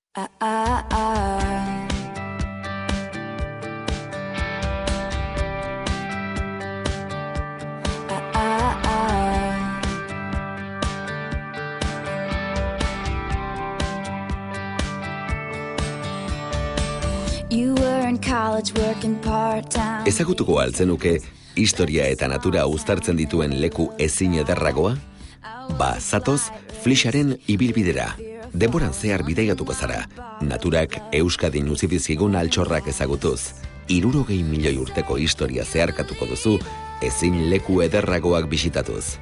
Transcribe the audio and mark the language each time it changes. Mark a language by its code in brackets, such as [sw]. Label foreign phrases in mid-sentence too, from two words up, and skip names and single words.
[en] Ah, ah, ah. Ah, ah, ah. You were in college working part-time. [eu] Ezagutuko altzenuke historia eta natura uztartzen dituen leku ezin ederragoa? Ba, zatoz, Flixaren ibilbidera. Denboran zehar bidaiatuko zara. Naturak Euskadin utzi dizkigun altxorrak ezagutuz. 60 milioi urteko historia zeharkatuko duzu, ezin leku ederragoak bisitatuz.